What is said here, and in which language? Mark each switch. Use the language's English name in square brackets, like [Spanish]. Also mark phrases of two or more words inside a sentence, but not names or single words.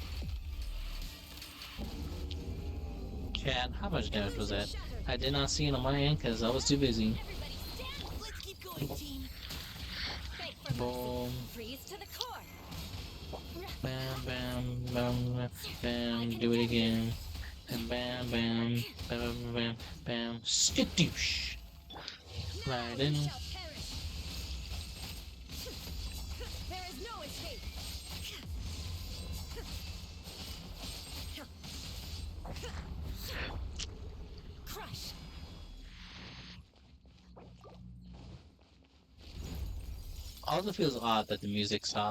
[English] Chat, how much damage was that? I did not see it on my end because I was too busy. Everybody stand. Let's keep going, team. Beg for mercy. Boom. Freeze to the core. Bam, bam, bam, bam, bam. Do it again. And bam, bam, bam, bam, bam, bam. Skadoosh. Right in. You shall perish. There is no escape. Crush. Also feels odd that the music stopped.